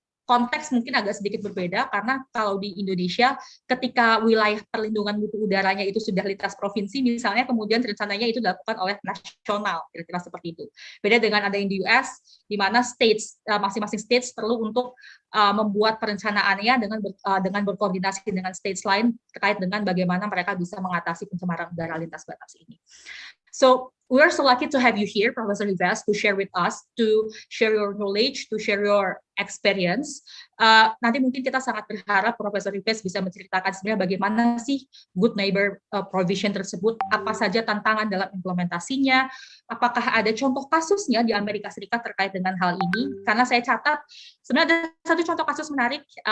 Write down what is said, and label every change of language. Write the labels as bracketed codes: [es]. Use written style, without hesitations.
[id] konteks mungkin agak sedikit berbeda, karena kalau di Indonesia ketika wilayah perlindungan mutu udaranya itu sudah lintas provinsi misalnya, kemudian rencananya itu dilakukan oleh nasional, kira-kira seperti itu. Beda dengan ada yang di US, di mana masing-masing states perlu untuk membuat perencanaannya dengan berkoordinasi dengan states lain terkait dengan bagaimana mereka bisa mengatasi pencemaran udara lintas batas ini. [en] So we are so lucky to have you here, Professor Yves, to share with us, to share your knowledge, to share your experience. [id] Nanti mungkin kita sangat berharap Profesor Yves bisa menceritakan sebenarnya bagaimana sih good neighbor provision tersebut, apa saja tantangan dalam implementasinya, apakah ada contoh kasusnya di Amerika Serikat terkait dengan hal ini, karena saya catat sebenarnya ada satu contoh kasus menarik,